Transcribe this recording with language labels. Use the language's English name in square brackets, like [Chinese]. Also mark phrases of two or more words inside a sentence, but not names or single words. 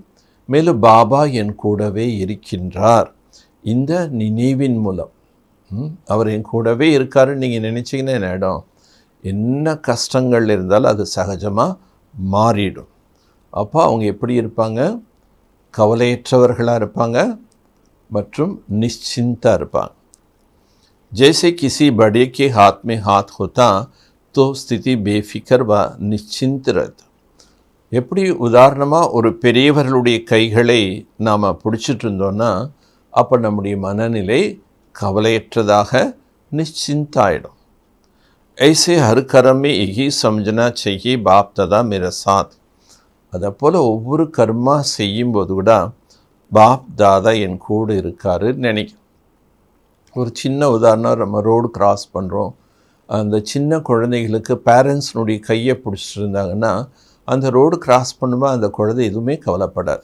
[Tamil] மேலும் பாபா என் கூடவே இருக்கின்றார் இந்த நினைவின் மூலம் அவர் என் கூடவே இருக்காருன்னு நீங்கள் நினச்சிங்கன்னா என்ன இடம், என்ன கஷ்டங்கள் இருந்தாலும் அது சகஜமாக மாறிடும். அப்போ அவங்க எப்படி இருப்பாங்க? கவலையற்றவர்களாக இருப்பாங்க மற்றும் निश्चिंता இருப்பாங்க. [Hindi] जैसे किसी बड़े के हाथ में हाथ होता तो स्थिति बेफिक्र व निश्चिंत रहता. [Tamil] எப்படி உதாரணமாக ஒரு பெரியவர்களுடைய கைகளை நாம் பிடிச்சிட்டு இருந்தோன்னா அப்போ நம்முடைய மனநிலை கவலையற்றதாக निश्चिंताயிடும். [Hindi] ऐसे हर कर्म में यही समझना चाहिए बाप दादा मेरा साथ. [Tamil] அதை போல் ஒவ்வொரு கர்மா செய்யும்போது கூட பாப் தாதா என் கூட இருக்காரு நினைக்கும். ஒரு சின்ன உதாரணம், நம்ம [English] road cross [Tamil] பண்ணுறோம். அந்த சின்ன குழந்தைகளுக்கு பேரண்ட்ஸ்னுடைய கையை பிடிச்சிட்டு இருந்தாங்கன்னா அந்த [English] road cross [Tamil] பண்ணும்போது அந்த குழந்தை எதுவுமே கவலைப்படாது.